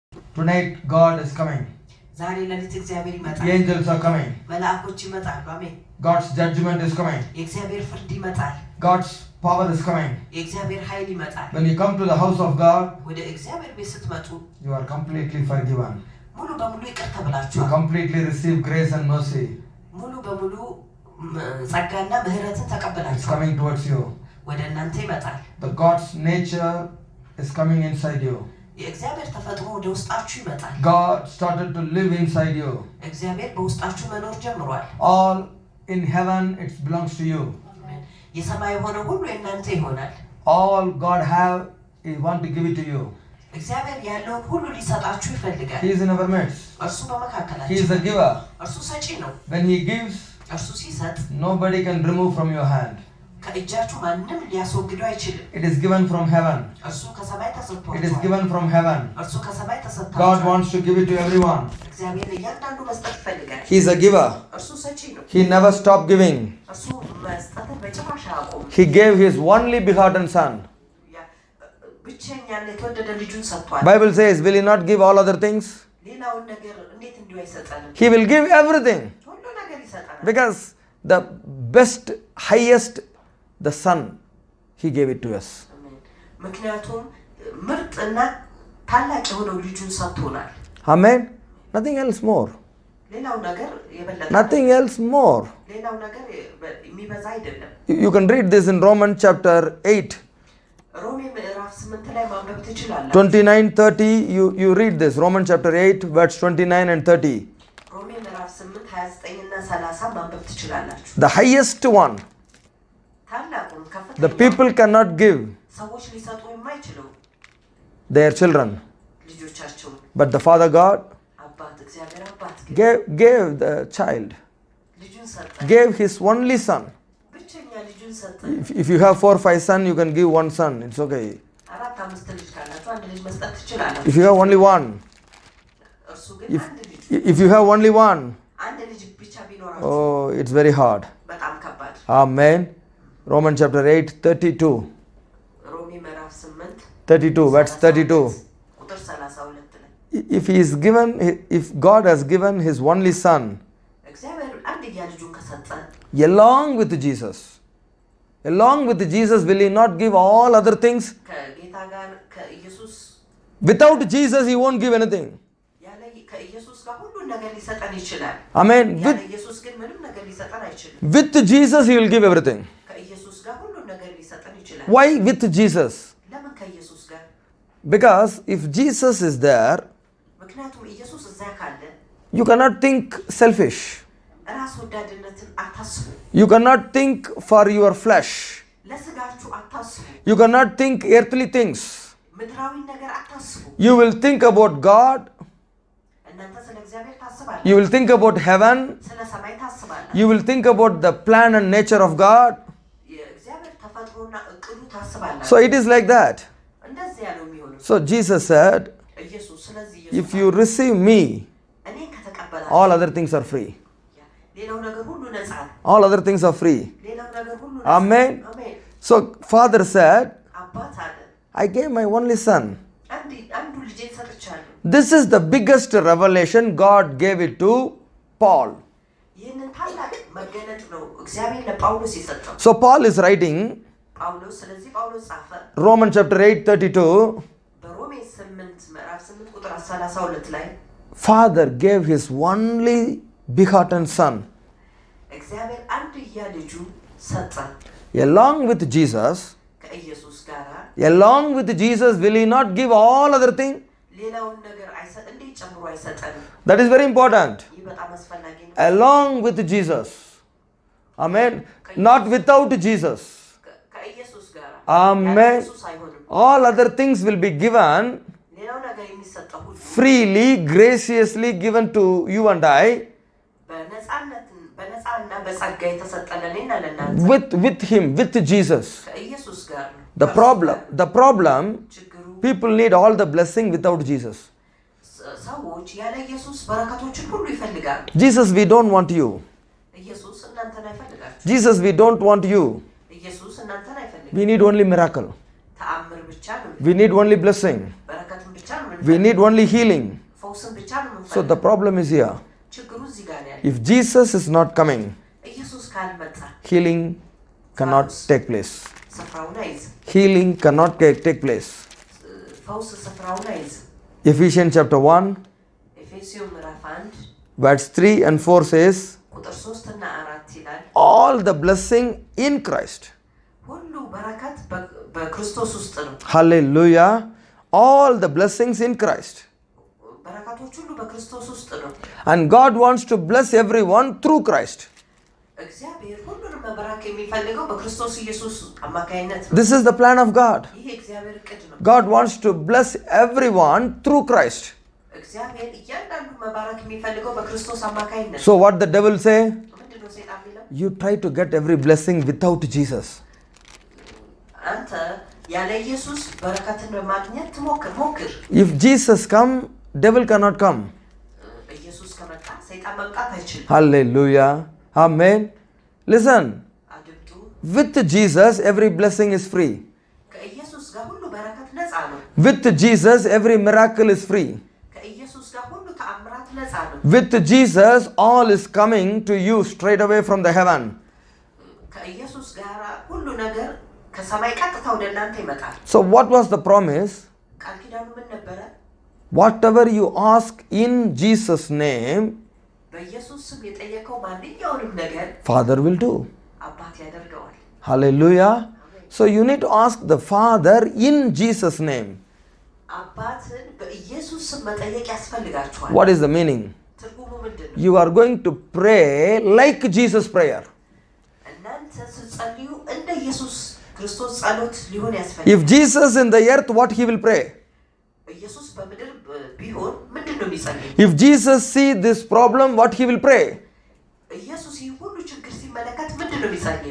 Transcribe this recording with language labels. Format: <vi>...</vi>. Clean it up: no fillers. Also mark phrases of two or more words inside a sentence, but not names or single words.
<en>Tonight God is coming.</en> <am>ዛሬ ለሊት እግዚአብሔር ይመጣል።</am> <en>The angels are coming.</en> <am>መላእክቶች ይመጣሉ። አሜን።</am> <en>God's judgment is coming.</en> <am>የእግዚአብሔር ፍርድ ይመጣል።</am> <en>God's power is coming.</en> <am>የእግዚአብሔር ኃይል ይመጣል።</am> <en>When you come to the house of God,</en> <am>ወደ እግዚአብሔር ቤት ስትመጡ</am> <en>you are completely forgiven.</en> <am>ሙሉ በሙሉ ይቅር</am> <en>You</en> <am>ተብላችኋል።</am> <en>completely receive grace and mercy.</en> <am>ሙሉ በሙሉ ጸጋና ምህረትን</am> <en>It's</en> <am>ተቀበላችኋል።</am> <en>coming towards you.</en> <am>ወደ እናንተ ይመጣል።</am> <en>The God's nature is coming inside you.</en> <am>የእግዚአብሔር ተፈጥሮ ወደ ውስጣችሁ ይመጣል።</am> <en>God started to live inside you.</en> <am>እግዚአብሔር በውስጣችሁ መኖር ጀምሯል።</am> <en>All in heaven, it belongs to you.</en> <am>የሰማይ የሆነ ሁሉ የእናንተ ይሆናል።</am> <en>All God have, He want to give it to you.</en> <am>እግዚአብሔር ያለውን ሁሉ ሊሰጣችሁ ይፈልጋል።</am> <en>He is in our midst.</en> <am>እርሱ በመካከላችን</am> <en>He is a giver.</en> <am>እርሱ ሰጪ ነው።</am> <en>When He gives,</en> <am>እርሱ ሲሰጥ</am> <en>nobody can remove from your hand.</en> <am>ከእጃችሁ ማንም ሊያስወግደው አይችልም።</am> <en>It is given from heaven.</en> <am>እርሱ ከሰማይ ተሰጥቷል።</am> <en>It is given from heaven.</en> <am>እርሱ ከሰማይ ተሰጥቷል።</am> <en>God wants to give it to everyone.</en> <am>እግዚአብሔር ለእያንዳንዱ መስጠት ይፈልጋል።</am> <en>He is a giver.</en> <am>እርሱ ሰጪ ነው።</am> <en>He never stopped giving.</en> <am>እርሱ መስጠትን በጭራሽ አያቆምም።</am> <en>He gave His only begotten Son.</en> <am>ብቸኛና የተወደደ ልጁን ሰጥቷል።</am> <en>Bible says, will He not give all other things?</en> <am>ሌላውን ነገር እንዴት እንዲሁ አይሰጠንም?</am> <en>He will give everything.</en> <am>ሁሉ ነገር ይሰጠናል።</am> <en>Because the best, highest, the Son, He gave it to us.</en> <am>ምክንያቱም ምርጥና ታላቅ የሆነው ልጁን ሰጥቶናል።</am> <en>Amen. Nothing else more.</en> <am>ሌላው ነገር የበለጠ</am> <en>Nothing else more.</en> <am>ሌላው ነገር የሚበዛ አይደለም።</am> <en>You can read this in Romans chapter 8.</en> <am>ሮሜ ምዕራፍ 8 ላይ ማንበብ ትችላላችሁ።</am> <en>29-30, you read this. Romans chapter 8, verse 29 and 30.</en> <am>ሮሜ ምዕራፍ 8 29 እና 30 ማንበብ ትችላላችሁ።</am> <en>The highest one.</en> <am>ታላቁን ከፍተኛ</am> <en>The people cannot give</en> <am>ሰዎች ሊሰጡ የማይችሉ</am> <en>their children.</en> <am>ልጆቻቸውን</am> <en>But the Father God</en> <am>አባት እግዚአብሔር አባት</am> <en>gave the child,</en> <am>ልጁን ሰጠ።</am> <en>gave His only Son.</en> <am>ብቸኛ ልጁን ሰጠ።</am> <en>If you have 4 or 5 sons, you can give one son. It's okay.</en> <am>አራት አምስት ልጅ ካላችሁ አንድ ልጅ መስጠት ትችላላችሁ።</am> <en>If you have only one,</en> <am>እርሱ ግን አንድ ልጅ</am> <en>if you have only one,</en> <am>አንድ ልጅ ብቻ ቢኖራችሁ</am> <en>oh, it's very hard.</en> <am>በጣም ከባድ።</am> <en>Amen. Romans chapter 8, 32.</en> <am>ሮሜ ምዕራፍ 8</am> <en>32, verse 32.</en> <am>ቁጥር 32 ላይ</am> <en>If God has given His only Son,</en> <am>እግዚአብሔር አንድያ ልጁን ከሰጠ</am> <en>along with Jesus, will He not give all other things?</en> <am>ከጌታ ጋር ከኢየሱስ</am> <en>Without Jesus, He won't give anything.</en> <am>ያለ ከኢየሱስ ጋር ሁሉ ነገር ሊሰጠን ይችላል። Amen. ያለ ኢየሱስ ግን ምንም ነገር ሊሰጠን አይችልም።</am> <en>With Jesus, He will give everything.</en> <am>ከኢየሱስ ጋር ሁሉ ነገር ሊሰጠን ይችላል።</am> <en>Why with Jesus?</en> <am>ለምን ከኢየሱስ ጋር?</am> <en>Because if Jesus is there,</en> <am>ምክንያቱም ኢየሱስ እዛ ካለ</am> <en>you cannot think selfish.</en> <am>ራስ ወዳድነትን አታስቡ።</am> <en>You cannot think for your flesh.</en> <am>ለስጋችሁ አታስቡ።</am> <en>You cannot think earthly things.</en> <am>ምድራዊ ነገር አታስቡ።</am> <en>You will think about God.</en> <am>እናንተ ስለ እግዚአብሔር ታስባላችሁ።</am> <en>You will think about heaven.</en> <am>ስለ ሰማይ ታስባላችሁ።</am> <en>You will think about the plan and nature of God.</en> <am>የእግዚአብሔር ተፈጥሮና እቅዱ ታስባላችሁ።</am> <en>So it is like that.</en> <am>እንደዚህ ያለው የሚሆነው</am> <en>So Jesus said,</en> <am>ኢየሱስ ስለዚህ</am> <en>if you receive me,</en> <am>እኔን ከተቀበላችሁ</am> <en>all other things are free.</en> <am>ሌላው ነገር ሁሉ ነፃ ነው።</am> <en>All other things are free.</en> <am>ሌላው ነገር ሁሉ ነፃ። Amen. አሜን።</am> <en>So Father said,</en> <am>አባት አለ</am> <en>I gave my only Son.</en> <am>አንዱ ልጄን ሰጥቻለሁ።</am> <en>This is the biggest revelation. God gave it to Paul.</en> <am>ይህንን ታላቅ መገለጥ ነው እግዚአብሔር ለጳውሎስ የሰጠው።</am> <en>So Paul is writing</en> <am>ጳውሎስ ስለዚህ ጳውሎስ ጻፈ</am> <en>Romans chapter 8, 32.</en> <am>በሮሜ 8 ምዕራፍ 8 ቁጥር 32 ላይ</am> <en>Father gave His only begotten Son.</en> <am>እግዚአብሔር አንድያ ልጁ ሰጠ።</am> <en>Along with Jesus,</en> <am>ከኢየሱስ ጋር</am> <en>along with Jesus, will He not give all other things?</en> <am>ሌላውን ነገር አይሰጥ እንዴ ጨምሮ አይሰጠንም?</am> <en>That is very important.</en> <am>ይህ በጣም አስፈላጊ ነው።</am> <en>Along with Jesus. Amen. Not without Jesus.</en> <am>ከኢየሱስ ጋር Amen. ኢየሱስ አይሆንም።</am> <en>All other things will be given</en> <am>ሌላው ነገር የሚሰጠው ሁሉ</am> <en>freely, graciously given to you and I.</en> <am>በነፃና በጸጋ የተሰጠን እኔና ለእናንተ</am> <en>With Him, with Jesus.</en> <am>ከኢየሱስ ጋር ነው።</am> <en>The problem, people need all the blessing without Jesus.</en> <am>ሰዎች ያለ ኢየሱስ በረከቶችን ሁሉ ይፈልጋሉ።</am> <en>Jesus, we don't want you.</en> <am>ኢየሱስ እናንተን አይፈልጋችሁ።</am> <en>Jesus, we don't want you.</en> <am>ኢየሱስ እናንተን አይፈልግም።</am> <en>We need only miracle.</en> <am>ተአምር ብቻ ነው።</am> <en>We need only blessing.</en> <am>በረከትን ብቻ ነው።</am> <en>We need only healing.</en> <am>ፈውስን ብቻ ነው</am> <en>So the</en> <am>የምንፈልገው።</am> <en>problem is here.</en> <am>ችግሩ እዚህ ጋር ነው ያለው።</am> <en>If Jesus is not coming,</en> <am>ኢየሱስ ካልመጣ</am> <en>healing cannot take place.</en> <am>ስፍራውን አይዝም።</am> <en>Healing cannot take place.</en> <am>ፈውስ ስፍራውን አይዝም።</am> <en>Ephesians chapter 1,</en> <am>ኤፌሶን ምዕራፍ 1</am> <en>verse 3 and 4 says,</en> <am>ቁጥር 3 እና 4 ይላል</am> <en>all the blessing in Christ.</en> <am>ሁሉ በረከት በክርስቶስ ውስጥ ነው።</am> <en>Hallelujah. All the blessings in Christ.</en> <am>በረከቶች ሁሉ በክርስቶስ ውስጥ ነው።</am> <en>And God wants to bless everyone through Christ.</en> <am>እግዚአብሔር ሁሉንም መባረክ የሚፈልገው በክርስቶስ ኢየሱስ አማካይነት ነው።</am> <en>This is the plan of God.</en> <am>ይህ እግዚአብሔር ዕቅድ ነው።</am> <en>God wants to bless everyone through Christ.</en> <am>እግዚአብሔር እያንዳንዱ መባረክ የሚፈልገው በክርስቶስ አማካይነት ነው።</am> <en>So what the devil say?</en> <am>ምንድነው ሰይጣን የሚለው?</am> <en>You try to get every blessing without Jesus.</en> <am>አንተ ያለ ኢየሱስ በረከትን ለማግኘት ሞክር።</am> <en>If Jesus come, devil cannot come.</en> <am>ኢየሱስ ከመጣ ሰይጣን መምጣት አይችልም።</am> <en>Hallelujah. Amen. Listen.</en> <am>አድምጡ።</am> <en>With Jesus, every blessing is free.</en> <am>ከኢየሱስ ጋር ሁሉ በረከት ነፃ ነው።</am> <en>With Jesus, every miracle is free.</en> <am>ከኢየሱስ ጋር ሁሉ ተአምራት ነፃ ነው።</am> <en>With Jesus, all is coming to you straight away from the heaven.</en> <am>ከኢየሱስ ጋር ሁሉ ነገር ከሰማይ ቀጥታ ወደ እናንተ ይመጣል።</am> <en>So what was the promise?</en> <am>ቃል ኪዳኑ ምን ነበረ?</am> <en>Whatever you ask in Jesus' name,</en> <am>በኢየሱስ ስም የጠየቀው ማንኛውንም ነገር</am> <en>Father will do.</en> <am>አባት ያደርገዋል።</am> <en>Hallelujah. So you need to ask the Father in Jesus' name.</en> <am>አባትን በኢየሱስ ስም መጠየቅ ያስፈልጋችኋል።</am> <en>What is the meaning?</en> <am>ትርጉሙ ምንድነው?</am> <en>You are going to pray like Jesus' prayer.</en> <am>እናንተ ስትጸልዩ እንደ ኢየሱስ ክርስቶስ ጸሎት ሊሆን ያስፈልጋል።</am> <en>If Jesus in the earth, what he will pray?</en> <am>ኢየሱስ በምድር ቢሆን ምንድነው የሚጸልየው?</am> <en>If Jesus see this problem, what he will pray?</en> <am>ኢየሱስ ይህ ሁሉ ችግር ሲመለከት ምንድነው የሚጸልየው?</am>